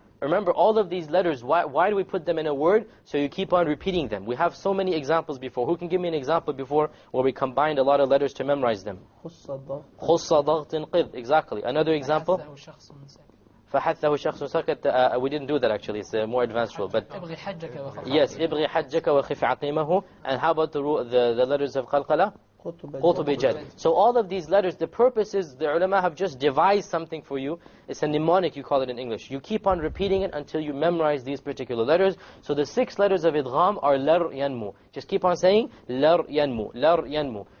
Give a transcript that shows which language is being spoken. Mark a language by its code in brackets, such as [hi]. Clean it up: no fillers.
[en] Remember all of these letters, why do we put them in a word? So you keep on repeating them. We have so many examples before. Who can give me an example before where we combined a lot of letters to memorize them? [ar] خُصَّ ضَغْطٍ قِذْ. [en] Exactly. Another example? [ar] فَحَثَّهُ شَخْصٌ سَكَتَ. [en] We didn't do that actually. It's a more advanced rule. But yes, [ar] إِبْغِ حَجَّكَ وَخِفْ عَقِيمَهُ. [en] And how about the letters of qalqala? So all of these letters, the purpose is, the ulama have just devised something for you. It's a mnemonic, you call it in English. You keep on repeating it until you memorize these particular letters. So the 6 letters of idgham are lar yanmu. Just keep on saying lar yanmu, lar yanmu.